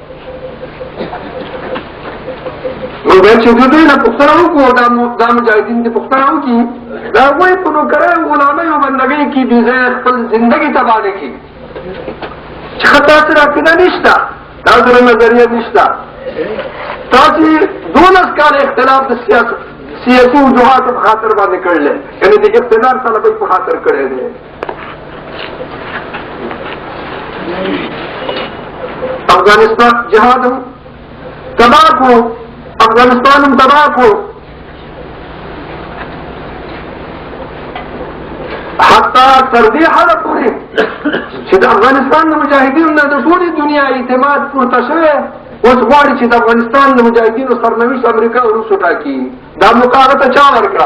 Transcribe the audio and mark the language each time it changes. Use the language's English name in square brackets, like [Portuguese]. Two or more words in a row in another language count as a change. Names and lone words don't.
[Pashto] نو باید چې دوی نه پوښتنه وکړو، دا مجاهدین دې پوښتنه وکړي، د هغوی په نوکرۍ او غلامۍ او بندګۍ کې بې ځایه خپل زندګي تباه نه کړي چې ښه تاسې عقیده نشته، تاسې نظریه نشته، تاسې 12 کاله اختلاف د سیاسي وجوهاتو په خاطر باندې کړلی، یعنې د اقتدار طلبۍ په خاطر کړی دی. افغانستان جهاد تباه کو، افغانستان تباه کو, حتی تر دې حده پورې چې د افغانستان د مجاهدینو نه د ټولې دنیا اعتماد پورته شوی، اوس غواړي چې د افغانستان د مجاهدینو سرنوشت امریکا او روس وټاکي. دا موقع هغه ته چا ورکړه؟